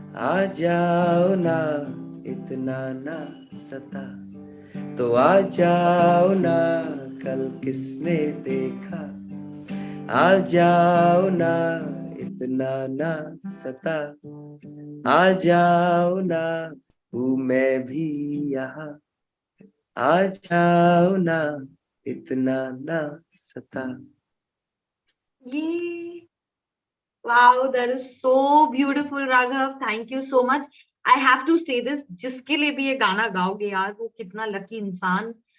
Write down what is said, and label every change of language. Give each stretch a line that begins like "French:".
Hindi: आ जाओ ना इतना ना सता, तो आ जाओ ना कल किसने देखा, आ जाओ ना इतना ना सता, आ जाओ ना, हूँ मैं भी यहाँ, आ जाओ ना, इतना ना सता.
English: Yay. Wow, that is so beautiful, Raghav. Thank you so much. I have to say this,
Hindi: जिसके लिए भी ये गाना गाओगे यार, वो कितना लकी इंसान.